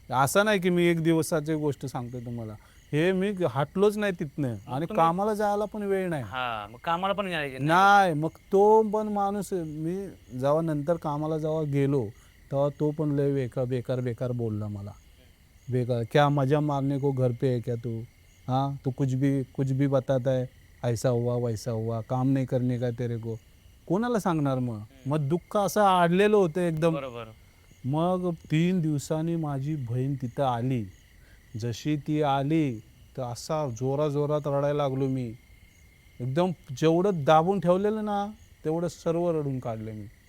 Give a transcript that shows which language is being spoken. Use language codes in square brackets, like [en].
[mr] असं नाही की मी 1 दिवसाची गोष्ट सांगतोय तुम्हाला. हे मी हटलोच नाही तिथनं आणि तुम्ही कामाला जायला पण वेळ नाही. हां, मग कामाला पण नाही नाही, मग तो पण माणूस मी जेव्हा नंतर कामाला जेव्हा गेलो, तेव्हा तो पण लय बेकार बोलला मला. [hi] बेकार, क्या मजा मारने को घर पे है क्या तू? हाँ, तू कुछ भी बताता है, ऐसा हुआ, वैसा हुआ, काम नहीं करने का तेरे को. [mr] कोणाला सांगणार मग? मग दुःख असं अडलेलं होतं एकदम. बरोबर. मग 3 दिवसांनी माझी बहीण तिथं आली. जशी ती आली, तर असा जोरात रडायला लागलो मी. एकदम जेवढं दाबून ठेवलेलं ना, तेवढं सर्व रडून काढलं मी.